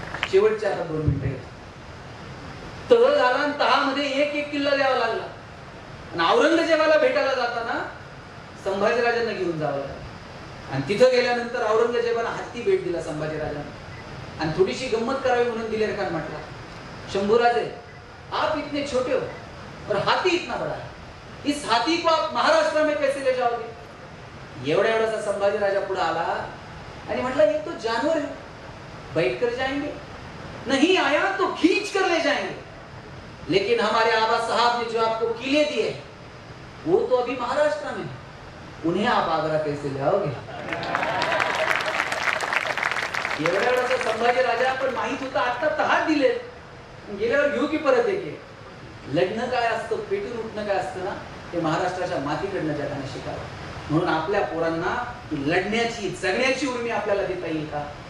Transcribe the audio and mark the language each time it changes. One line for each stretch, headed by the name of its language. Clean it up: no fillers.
Marathi: शेवटचे आता 2 मिनिटं. तह झाला आणि तहामध्ये एक किल्ला द्यावा लागला. आणि औरंगजेबाला भेटायला जाताना संभाजीराजांना घेऊन जावं लागलं. आणि तिथं गेल्यानंतर औरंगजेबाला हत्ती भेट दिला संभाजीराजांना. आणि थोडीशी गंमत करावी म्हणून दिलेर खान म्हटला,
Hindi: शंभूराजे आप इतने छोटे हो और हाथी इतना बड़ा है, इस हाथी को आप महाराष्ट्र में कैसे ले जाओगे?
Marathi: एवढा संभाजी राजा पुढे आला आणि म्हटला,
Hindi: ये तो जानवर है, बैठ कर जाएंगे, नहीं आया तो खींच कर ले जाएंगे. लेकिन हमारे आबा साहब ने जो आपको किले दिए वो तो अभी महाराष्ट्र में, उन्हें आप आगरा कैसे ले आओगे?
Marathi: एवढ्या वेळाचा संभाजी राजा पण माहित होता, आता तहात दिले, गेल्यावर घेऊ की परत एके. लढणं काय असतं, पेटून उठणं काय असतं ना, ते महाराष्ट्राच्या मातीकडनं जगाने शिकावं. म्हणून आपल्या पोरांना लढण्याची जगण्याची उर्मी आपल्याला देता येईल का?